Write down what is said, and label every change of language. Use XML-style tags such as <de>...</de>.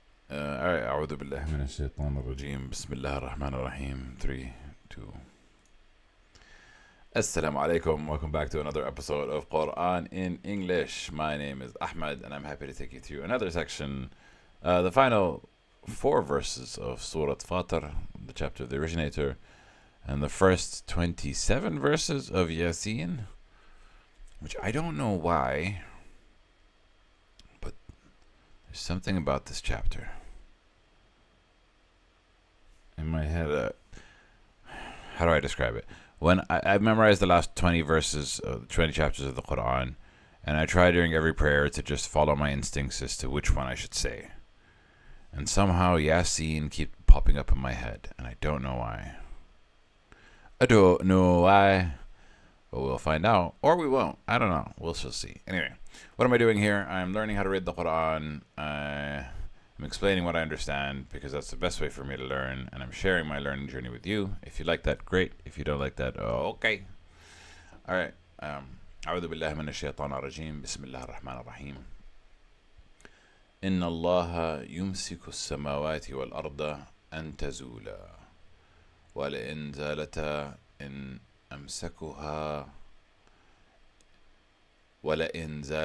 <en>Alright,</en> <ar>أعوذ بالله من الشيطان الرجيم بسم الله الرحمن الرحيم 3, 2 Assalamu alaikum.</ar> <en>Welcome back to another episode of Quran in English. My name is Ahmed and I'm happy to take you through another section, the final 4 verses of Surah Fatir, the chapter of the originator, and the first 27 verses of Yasin, which I don't know why, but there's something about this chapter in my head. How do I describe it? When I've memorized the last 20 verses, 20 chapters of the Quran, and I try during every prayer to just follow my instincts as to which one I should say. And somehow Yasin keeps popping up in my head, and I don't know why. I don't know why, but we'll find out, or we won't. I don't know. We'll still see. Anyway, what am I doing here? I'm learning how to read the Quran. I'm explaining what I understand because that's the best way for me to learn, and I'm sharing my learning journey with you. If you like that, great. If you don't like that, okay. All right.</en> <ar>أعوذ بالله من الشيطان الرجيم بسم الله الرحمن الرحيم إن الله يمسك السماوات والأرض أن تزولا ولئن زالتا إن أمسكها ولئن</ar>